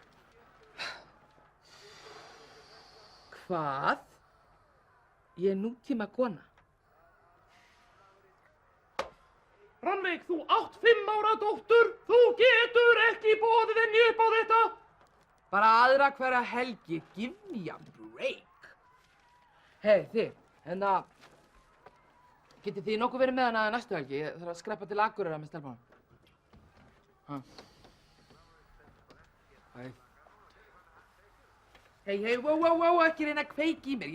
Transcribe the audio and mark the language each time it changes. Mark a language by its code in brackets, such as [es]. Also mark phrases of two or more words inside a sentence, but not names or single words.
[is] Hvað? Ég nútíma kona. Rannveig, þú átt 5 ára dóttur. Þú getur ekki boðið henni upp á þetta. Bara aðra hverja helgi. [en] Give me a break. [is] Hey, þið. Getið þið nokkuð verið með hana næstu helgi? Ég þarf að skreppa til Akureyrar með stelpunum. Hæ. [en] Hey, wow, [is] ekki reyna að kveiki í mér.